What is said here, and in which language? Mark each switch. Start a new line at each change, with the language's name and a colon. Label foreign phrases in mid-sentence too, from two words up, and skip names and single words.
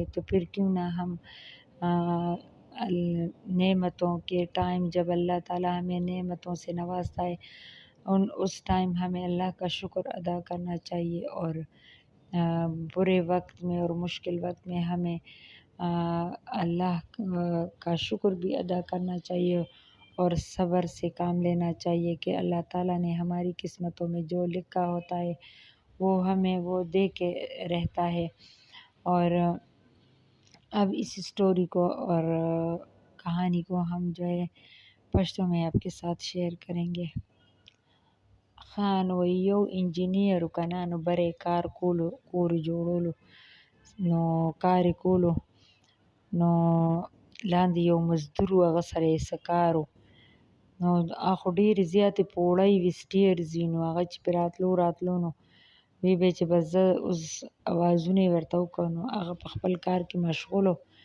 Urdu: تو پھر کیوں نہ ہم نعمتوں کے ٹائم جب اللہ تعالیٰ ہمیں نعمتوں سے نوازتا ہے اس ٹائم ہمیں اللہ کا شکر ادا کرنا چاہیے، اور برے وقت میں اور مشکل وقت میں ہمیں اللہ کا شکر بھی ادا کرنا چاہیے اور صبر سے کام لینا چاہیے کہ اللہ تعالیٰ نے ہماری قسمتوں میں جو لکھا ہوتا ہے وہ ہمیں وہ دے کے رہتا ہے۔ اور اب اس اسٹوری کو اور کہانی کو ہم جو ہے پشتو میں آپ کے ساتھ شیئر کریں گے۔
Pashto: خان وی یو انجینئر کنا نو برے کار کولو کور جوړولو نو کار یې کولو نو لاندې یو مزدور و هغه سره یې څه کار و نو هغه خو ډېرې زیاتې پوړۍ وې سټیرز وي نو هغه چې پرې راتلو نو وی به چې بس زه اوس اوازونه یې ورته وکړو نو هغه په خپل کار کې مشغول و